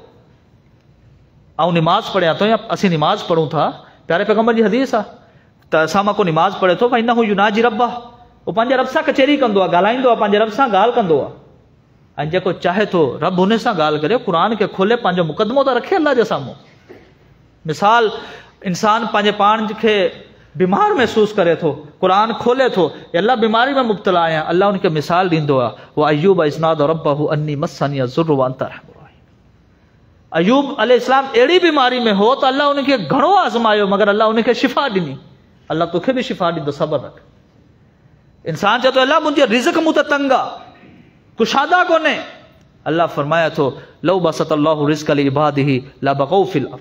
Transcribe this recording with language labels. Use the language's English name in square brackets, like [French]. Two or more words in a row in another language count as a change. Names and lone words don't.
[Sindhi] ऐं निमाज़ पढ़ियां थो, या असीं निमाज़ पढ़ूं था, प्यारे पैगंबर जी हदीस आहे त असां मां को निमाज़ पढ़े थो, भई न [Arabic] هو يناجي ربه, [Sindhi] वो पंहिंजे रब सां कचहरी कंदो आहे, ॻाल्हाईंदो आहे, पंहिंजे रब सां ॻाल्हि कंदो आहे। ऐं जेको चाहे थो रब हुन सां ॻाल्हि करे, क़ुर खे खोले, पंहिंजो मुक़दमो त रखे अल्लाह जे साम्हूं। मिसाल, इंसान पंहिंजे पाण खे बीमार महसूस करे थो, क़ुर खोले थो, अल्लाह बीमारी में मुब्तला आहियां, अल्लाह उनखे मिसाल ॾींदो आहे, [Arabic] وأيوب إذ نادى ربه أني مسني الضر وأنت أرحم الراحمين. [Sindhi] अय्यूब अलैहिस्सलाम अहिड़ी बीमारी में हो त अल्लाह उनखे घणो आज़मायो, मगर अल्लाह उनखे शिफ़ा ॾिनी। अल्लाह तोखे बि शिफ़ा ॾींदो, सब्र रख। इंसान चए थो अल्लाह मुंहिंजो रिज़्क़ मूं त तंग आहे, कुशादा कोन्हे। अल्लाह फरमाया थो [Arabic] لو بسط الله الرزق لعباده لبغوا في الأرض.